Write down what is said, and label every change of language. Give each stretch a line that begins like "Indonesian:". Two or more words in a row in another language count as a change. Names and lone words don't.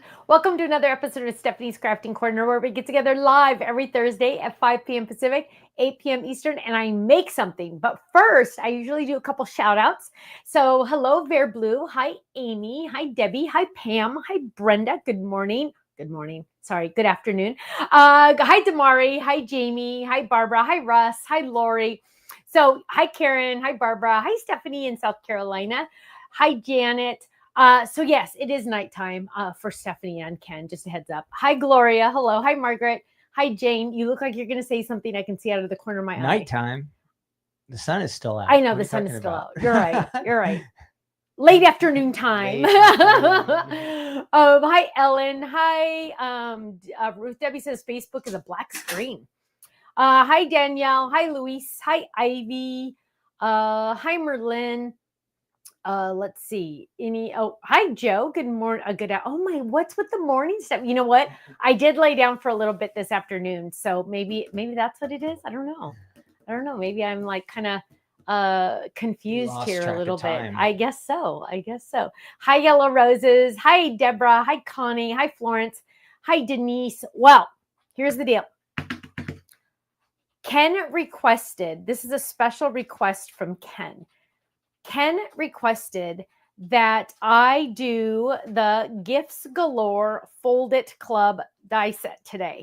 English: Welcome to another episode of Stephanie's Crafting Corner, where we get together live every Thursday at 5 p.m. Pacific, 8 p.m. Eastern, and I make something. But first, I usually do a couple shout outs. So, hello, Bear Blue. Hi, Amy. Hi, Debbie. Hi, Pam. Hi, Brenda. Good morning. Good morning. Sorry, good afternoon. Hi, Damari. Hi, Jamie. Hi, Barbara. Hi, Russ. Hi, Lori. So, hi, Karen. Hi, Barbara. Hi, Stephanie in South Carolina. Hi, Janet. Yes, it is nighttime for Stephanie and Ken. Just a heads up. Hi, Gloria. Hello. Hi, Margaret. Hi, Jane. You look like you're going to say something I can see out of the corner of my eye. Nighttime. The sun is still out. I know What are the you sun is talking still about? out. You're right. You're right. Late afternoon time. Late afternoon. Hi, Ellen. Hi, Ruth Debbie says Facebook is a black screen. Hi, Danielle. Hi, Luis. Hi, Ivy. Hi, Merlin. Let's see. Hi, Joe. Good morning. What's with the morning stuff? You know what? I did lay down for a little bit this afternoon, so maybe that's what it is. I don't know. Maybe I'm like kind of confused Lost here a track of little bit. time. I guess so. Hi, Yellow Roses. Hi, Deborah. Hi, Connie. Hi, Florence. Hi, Denise. Well, here's the deal. Ken requested, this is a special request from Ken. Ken requested that I do the Gifts Galore Fold It Club die set today.